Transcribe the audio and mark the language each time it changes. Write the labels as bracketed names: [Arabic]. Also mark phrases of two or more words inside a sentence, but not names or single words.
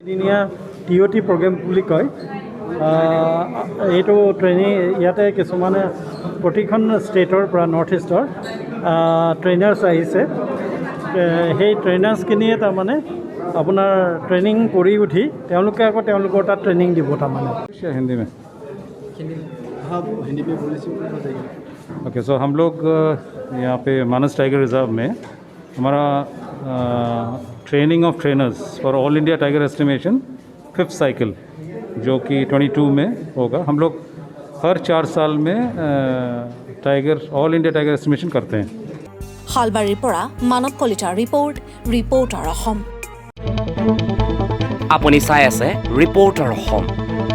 [Assamese] TOT প্ৰগ্ৰেম বুলি কয় এইটো ট্ৰেইনিং ইয়াতে কিছুমানে প্ৰতিখন ষ্টেটৰ পৰা [English] North East trainers [Assamese] আহিছে। সেই ট্ৰেইনাৰ্ছখিনিয়ে তাৰমানে আপোনাৰ ট্ৰেইনিং কৰি উঠি তেওঁলোকে আকৌ তেওঁলোকৰ তাত ট্ৰেইনিং দিব তাৰমানে [Hindi] हिंदी में हाँ हिंदी में बोले ओके। सो हम लोग यहाँ पे मानस टाइगर रिजर्व में हमारा [English] training of trainers for All India tiger estimation 5th cycle [Hindi] जो कि 22 में होगा। हम लोग हर 4 साल में [English] tiger All India tiger estimation [Hindi] करते हैं। [Assamese] হালবাৰীৰ পৰা মানৱ কলিতাৰ ৰিপৰ্টাৰ অসম। আপুনি চাই আছে ৰিপৰ্টাৰ অসম।